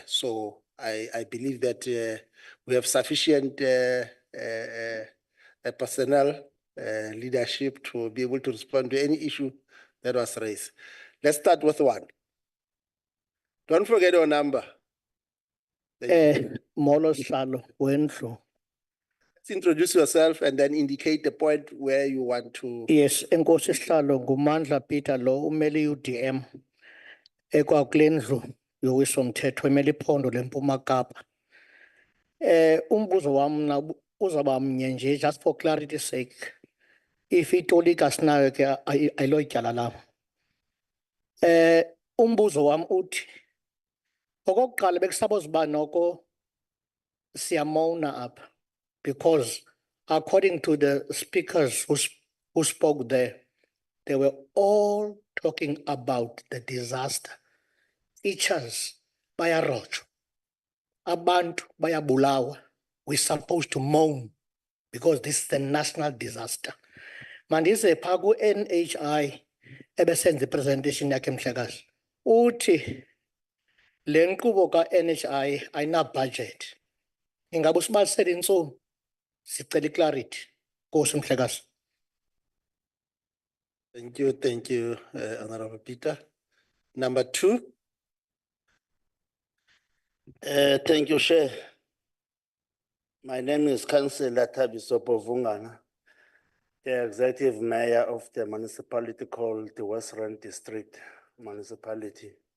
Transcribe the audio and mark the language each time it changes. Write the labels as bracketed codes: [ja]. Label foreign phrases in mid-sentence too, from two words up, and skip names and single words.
[en] So I believe that we have sufficient personnel leadership to be able to respond to any issue that was raised. Let's start with 1. Don't forget your number. [xh] Molo Salo, Wendlo. [en] Let's introduce yourself and then indicate the point where you want to. Yes, [xh] Enkosi Salo, Gumandla Peter Lo, Umeli UDM. Ekwa Glendlu, yowisomthetho emele iphondo leMpuma Kapa. Umbuzo wam na uzaba mnye nje, [en] just for clarity's sake. [xh] If itolika sinayo ke ayilotyala lam. Umbuzo wam uthi okokuqala bekusuppose uba noko siyamona apha, [en] because according to the speakers who spoke there, they were all talking about the disaster. [xh] Teachers bayarojwa, abantu bayabulawa. [en] We're supposed to mourn because this is a national disaster. [xh] Mandize phaa ku-NHI ebesenza ipresentation yakhe Mhlekazi, uthi le nkqubo ka-NHI ayina-budget. Ingabe usibalisele intsomi? Sicela i-clarity. Nkosi Mhlekazi. [en] Thank you, Honorable Peter. Number 2. Thank you, Chair. My name is Councillor Thabiso Povungana, the Executive Mayor of the municipality called the West Rand District Municipality.